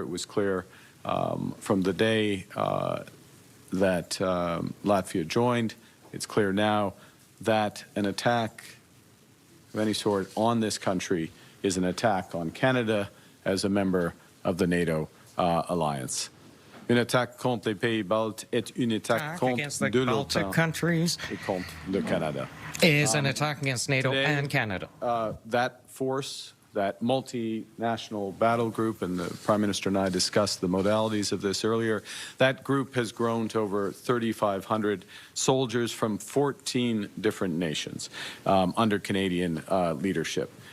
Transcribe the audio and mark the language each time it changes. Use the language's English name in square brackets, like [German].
[English] It was clear from the day that Latvia joined. It's clear now that an attack of any sort on this country is an attack on Canada as a member of the NATO alliance. [French] Une attaque contre les pays baltes est une attaque contre [English] the Baltic countries [French] et contre le Canada. [English] Is an attack against NATO today, and Canada. That force, that multinational battle group, and the Prime Minister and I discussed the modalities of this earlier, that group has grown to over 3,500 soldiers from 14 different nations under Canadian leadership.